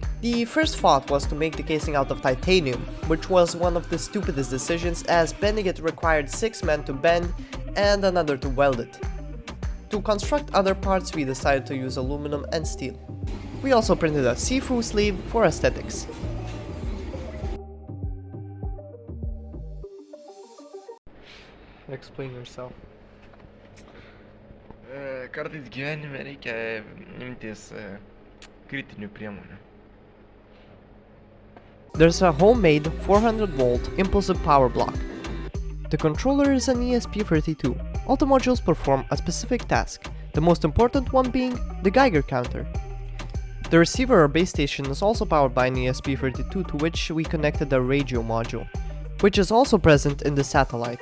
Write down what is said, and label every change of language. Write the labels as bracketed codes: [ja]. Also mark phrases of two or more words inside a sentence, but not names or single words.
[en] The first thought was to make the casing out of titanium, which was one of the stupidest decisions as bending it required 6 men to bend and another to weld it. To construct other parts, we decided to use aluminum and steel. We also printed a see-through sleeve for aesthetics. Explain yourself. [lt] Kartais gyvenime reikia imtis kritinių priemonių. [en] There's a homemade 400-volt impulsive power block. The controller is an ESP32. All the modules perform a specific task, the most important one being the Geiger counter. The receiver or base station is also powered by an ESP32 to which we connected a radio module, which is also present in the satellite.